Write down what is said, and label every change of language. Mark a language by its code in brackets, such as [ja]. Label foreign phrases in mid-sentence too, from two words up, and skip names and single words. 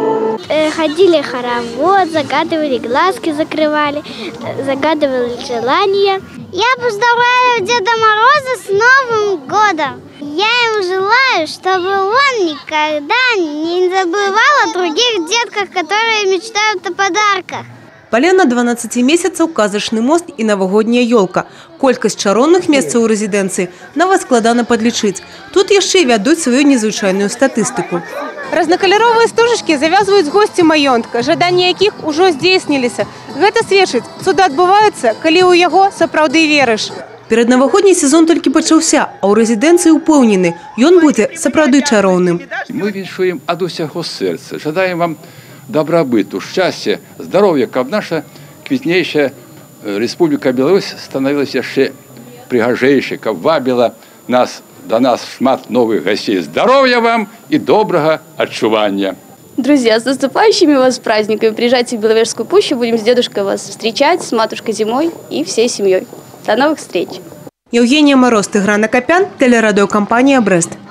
[ru] Ходили в хоровод, загадывали, глазки закрывали, загадывали желания. Я поздравляю Деда Мороза с Новым годом. Я ему желаю, чтобы он никогда не забывал о других детках, которые мечтают о подарках. [be] Паляна 12 месяцаў, казачны мост і навагодняя ёлка. Колькасць чароўных месцаў у рэзідэнцыі нават складана падлічыць. Тут яшчэ вядуць сваю незвычайную статыстыку. Разнакаляровыя стужачкі завязваюць госці маёнтка, жаданні якіх ужо здзейсніліся. Гэта сведчыць, цуды адбываюцца, калі ў яго сапраўды верыш. Пераднавагодні сезон толькі пачаўся, а ў рэзідэнцыі ўпэўнены, ён будзе сапраўды чароўным. Мы віншуем ад усяго сэрца, жадаем вам добробыту, [ru] счастья, здоровья, [be] каб наша квітнейшая Республика Беларусь становилась яшчэ прыгажэйшай, каб вабіла нас до нас шмат [ru] новых гостей. Здоровья вам и доброго отчувания. Друзья, с наступающими вас праздниками. Приезжайте в Беловежскую пущу, будем с дедушкой вас встречать, с матушкой Зимой и всей семьей. До новых встреч. Евгения Мороз, Тигран Акопян, телерадиокомпания «Брест».